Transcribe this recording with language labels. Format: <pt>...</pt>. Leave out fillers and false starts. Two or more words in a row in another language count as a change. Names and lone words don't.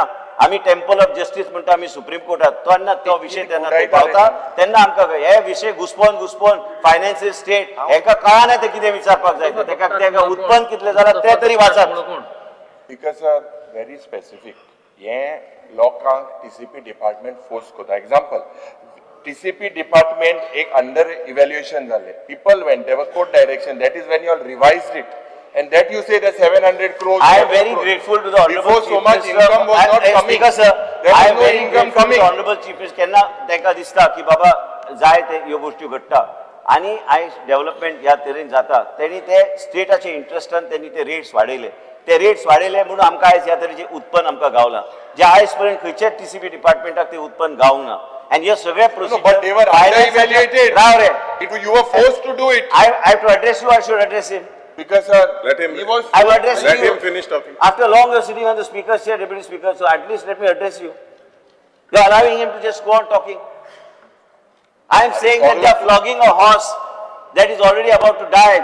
<kok>आमी</kok> <en>temple of justice</en> <kok>म्हणटा आमी सुप्रीम कोर्टात, तेन्ना तो विषय तेन्ना पावता, तेन्ना आमकां हे विषय घुसपोवन</kok> <en>financial state</en> <kok>हेका कळना ते कितें विचारपाक जाय, तेका उत्पन्न कितले जाला ते तरी वाचात.</kok> <en>because very specific</en> <kok>हे लोकांक</kok> <en>TCP department</en> <kok>फोर्स करता.</kok> <en>example, TCP department एक under evaluation जाले, people went, there court direction, that is when you all revised it. And that you say that 700 crores. I am very grateful to the Honorable Before so much income was not coming. I am very grateful to the Honorable Chief Minister.</en> <kok>केन्ना तेका दिसता की बाबा जाय ते ह्यो गोष्टी घडटा आणि आयज डेव्हलपमेंट ह्या तरेन जाता. त्यांनी ते</kok> <en>स्टेटाचे इंटरेस्टान</en> <kok>त्यांनी ते रेट्स वाडयले. ते रेट्स वाडयले म्हणून आमकां आयज ह्या तरेचे उत्पन्न आमकां गावला, जे आयज पर्यंत खंयच्याच टीसीपी डिपार्टमेंटाक ते उत्पन्न गावूक ना.</kok> <en>And yes, सगळे but they were under-evaluated.</en> <kok>राव रे,</kok> <en>You were forced to do it. I have to address you. I should address him. Because Let him- he was. I will address Let you. him finish talking. After long you're sitting on the speaker's chair, deputy speaker, so at least let me address you. You're allowing him to just go on talking. I am saying that they are flogging a horse that is already about to die.</en>